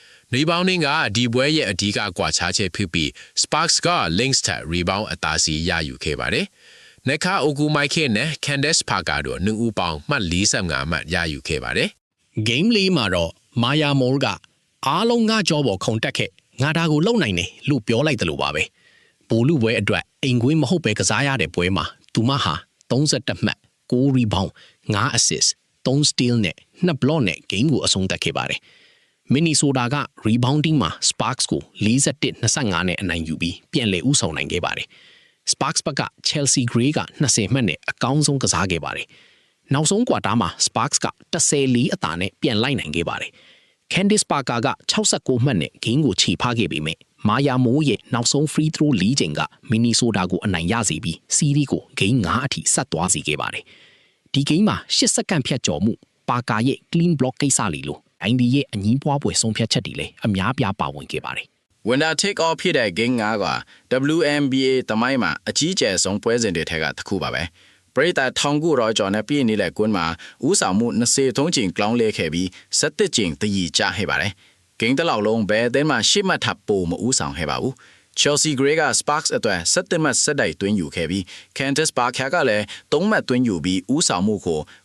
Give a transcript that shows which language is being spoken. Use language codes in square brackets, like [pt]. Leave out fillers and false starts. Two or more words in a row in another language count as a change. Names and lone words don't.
[my] rebounding ကဒီပွဲရဲ့အဓိကကွာခြားချက်ဖြစ်ပြီး Sparks က Lynx ထက် rebound အသာစီရယူခဲ့ပါတယ်။ Neka Ogumike နဲ့ Candace Parker တို့2ဦးပေါင်းမှတ်45မှတ်ရယူခဲ့ပါတယ်။ Game 4မှာတော့ Maya Moore ကအားလုံးငါကြောပေါ်ခုန်တက်ခဲ့ငါဒါကိုလုံနိုင်တယ်လို့ပြောလိုက်တယ်လို့ပါပဲ။ပိုလူပွဲအတွက်အိမ်ကွင်းမဟုတ်ပဲကစားရတဲ့ပွဲမှာသူမဟာ31မှတ်9 rebound 9 assist 3 steal နဲ့2 block နဲ့ game ကိုအဆုံးသတ်ခဲ့ပါတယ်။ Minnesota က rebounding မှာ Sparks ကို41-25နဲ့အနိုင်ယူပြီးပြန်လည်ဦးဆောင်နိုင်ခဲ့ပါတယ်။ Sparks ဘက်က Chelsea Gray က20မှတ်နဲ့အကောင်းဆုံးကစားခဲ့ပါတယ်။နောက်ဆုံးကွာတာမှာ Sparks က14အသာနဲ့ပြန်လိုက်နိုင်ခဲ့ပါတယ်။ Candace Parker က69မှတ်နဲ့ game ကိုခြေဖားခဲ့ပေမဲ့ Maya Moore ရဲ့နောက်ဆုံး [en] free throw [my] 4ချိန်က Minnesota ကိုအနိုင်ရစေပြီး series ကို game 5အထိဆက်သွားစေခဲ့ပါတယ်။ဒီ game မှာ10စက္ကန့်ဖြတ်ကျော်မှု Parker ရဲ့ [en] clean block [my] ကိစ္စလေးလို့အိုင်ဒီရဲ့အငင်းပွားပွဲဆုံးဖြတ်ချက်တွေလည်းအများပြားပါဝင်ခဲ့ပါတယ်။ [en] Winner take all [my] ဖြစ်တဲ့ game 5က WNBA တမိုင်းမှာအကြီးကျယ်ဆုံးပွဲစဉ်တွေထက်ကတစ်ခုပါပဲ။ပရိသတ်1900ကျော်နဲ့ပြည်နေတဲ့ကွန်းမှာဦးဆောင်မှု23ချိန်ကလောင်းလဲခဲ့ပြီး17ချိန်တည်ကြခဲ့ပါတယ်။ game တစ်လောက်လုံးဘယ်အသင်းမှရှေ့မှတ်ထပ်ပိုမဦးဆောင်ခဲ့ပါဘူး။ Chelsea Gray က Sparks အတွက်17မှတ်ဆက်တိုက်သွင်းယူခဲ့ပြီး Candace Parker ကလည်း3မှတ်သွင်းယူပြီးဦးဆောင်မှုကို